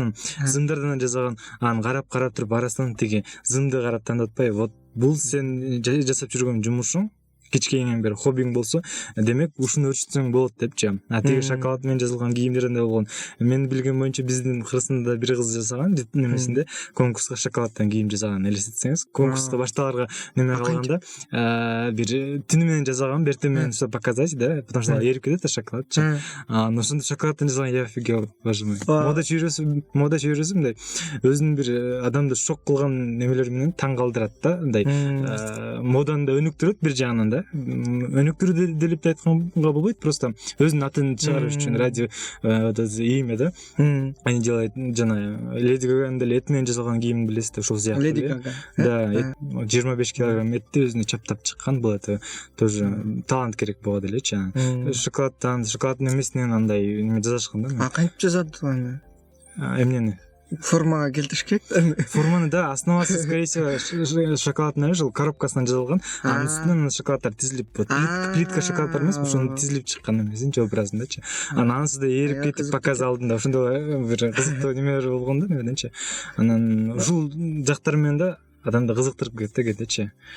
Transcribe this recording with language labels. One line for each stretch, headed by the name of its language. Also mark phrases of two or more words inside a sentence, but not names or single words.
Kyrgyz: Анан зымдардан жасаган, анан карап туруп арасынан тиги зымды карап тандатпай, вот бул сен жасап жүргөн жумушуң, кичкейинен бери хоббиң болсо, демек ушуну өрчүтсөң болот депчи. Тиги шоколад менен жасалган кийимдерден да болгон. Мен билген боюнча биздин Кыргызстанда бир кыз жасаган немесинде конкурска шоколаддан кийим жасаган, элестетсеңиз. Конкурска башталарга неме калганда бир түнү менен жасаган, бертең менен
Russian: все показать,
Kyrgyz: да,
Russian: потому что
Kyrgyz: эрип кетет да шоколадчы. Ошондо шоколаддан жасаган,
Russian: я офигел, боже мой.
Kyrgyz: Мода чөйрөсү мындай өзүнүн бир адамды шок кылган немелер менен таң калтырат да, мындай моданы да өнүктүрөт бир жагынан да. Өнүктүрүү деп айтканга болбойт, просто өзүнүн атын чыгарыш үчүн
Russian: ради имя
Kyrgyz: да.
Russian: Они делают
Kyrgyz: жана Леди Гаганын деле эт менен жасалган кийимин билесиз, ошол сыяктуу. Леди Гага. Да, 25 килограмм этти өзүнө чаптап чыккан, бул
Russian: это тоже
Kyrgyz: талант керек болот элечи. Шоколаддын эмесинен андай неме жасашкан да. Кантип жасады аны? Эмнени? Формага келтириш керек. Форманы да, основасы
Russian: скорее всего шоколадный
Kyrgyz: жыл коробкасынан жасалган. Анын үстүнөн шоколаддар тизилип, плитка шоколаддар эмес, ошону тизилип чыккан эмесинчи образындачы. Анан анысы да эрип кетип показ алдында ошондой бир кызыктуу немелер болгон да немеденчи. Анан ушул жактар менен да адамды кызыктырып кетечи.